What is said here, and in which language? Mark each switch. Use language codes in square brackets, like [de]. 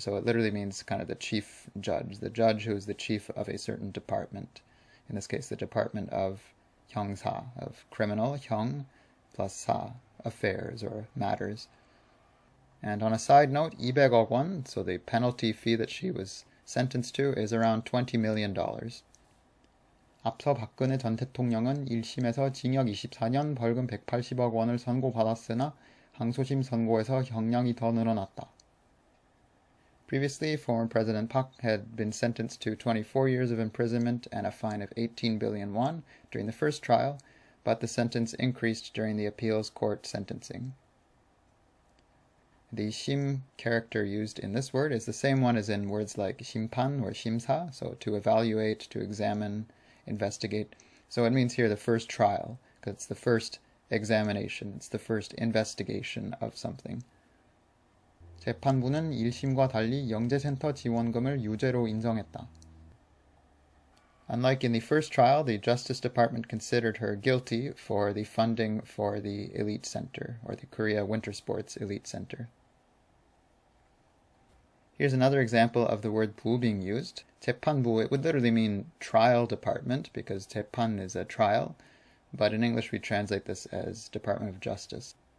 [en] So it literally means kind of the chief judge, the judge who's the chief of a certain department. In this case, the department of 형사, of criminal, 형, plus 사, affairs or matters. And on a side note, 200억 won, so the penalty fee that she was sentenced to, is around $20 million. [ko] 앞서 박근혜 전 대통령은 1심에서 징역 24년 벌금 180억 원을 선고받았으나 항소심 선고에서 형량이 더 늘어났다. [en] Previously, former President Park had been sentenced to 24 years of imprisonment and a fine of 18 billion won during the first trial, but the sentence increased during the appeals court sentencing. The 심 character used in this word is the same one as in words like 심판 or 심사, so to evaluate, to examine, investigate. So it means here the first trial, because it's the first examination, it's the first investigation of something. [ko] 재판부는 1심과 달리 영재센터 지원금을 유죄로 인정했다. [en] Unlike in the first trial, the Justice Department considered her guilty for the funding for the Elite Center, or the Korea Winter Sports Elite Center. Here's another example of the word 부 being used. 재판부, it would literally mean trial department, because 재판 is a trial, but in English we translate this as Department of Justice.